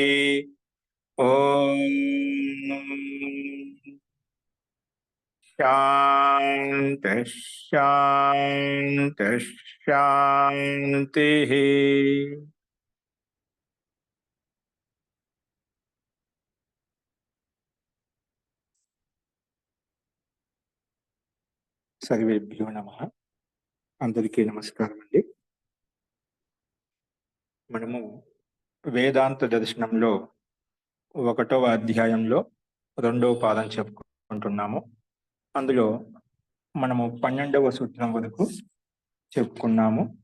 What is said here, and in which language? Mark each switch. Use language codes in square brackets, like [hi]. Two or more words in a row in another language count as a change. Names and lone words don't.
[sa] ओम शांति शांति शांति। सर्वेभ्यो नमः। [te] అందరికీ నమస్కారం అండీ। మనము వేదాంత దర్శనంలో 1వ అధ్యాయంలో 2వ పాదం చెప్పుకుంటున్నాము. అందులో మనము 12వ సూత్రం వరకు చెప్పుకున్నాము.